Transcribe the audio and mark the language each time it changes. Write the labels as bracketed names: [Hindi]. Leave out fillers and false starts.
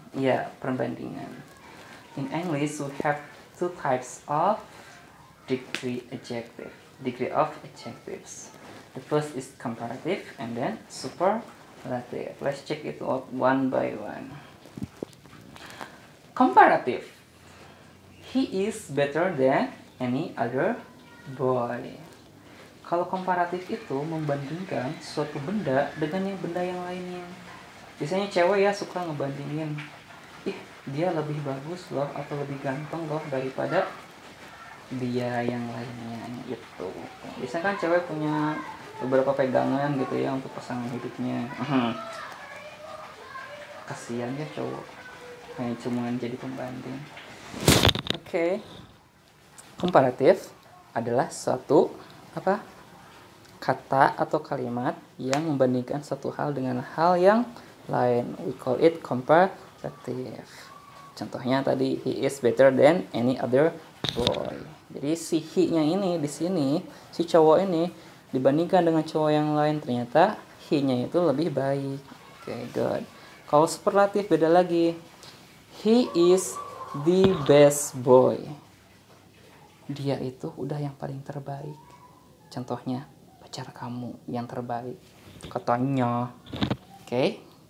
[Indonesian] Ya, perbandingan. [English] In English, we have two types of degree of adjectives. The first is comparative and then superlative. Let's check it out one by one. Comparative. He is better than any other boy. [Indonesian] Kalau komparatif itu membandingkan suatu benda dengan benda yang lainnya. Biasanya cewek ya suka ngebandingin, dia lebih bagus loh atau lebih ganteng loh daripada dia yang lainnya gitu. Biasanya kan cewek punya beberapa pegangan gitu ya untuk pasangan hidupnya. Kasihan ya cowok, hanya cuma jadi pembanding. Oke. Komparatif adalah suatu kata atau kalimat yang membandingkan satu hal dengan hal yang lain. [English] We call it comparative. [Indonesian] Contohnya tadi, [English] he is better than any other boy. [Indonesian] Jadi si he-nya ini di sini, si cowok ini dibandingkan dengan cowok yang lain, ternyata he-nya itu lebih baik. Oke, good. Kalau superlatif beda lagi. [English] He is the best boy. [Indonesian] Dia itu udah yang paling terbaik. Contohnya, pacar kamu yang terbaik. Katanya. Oke.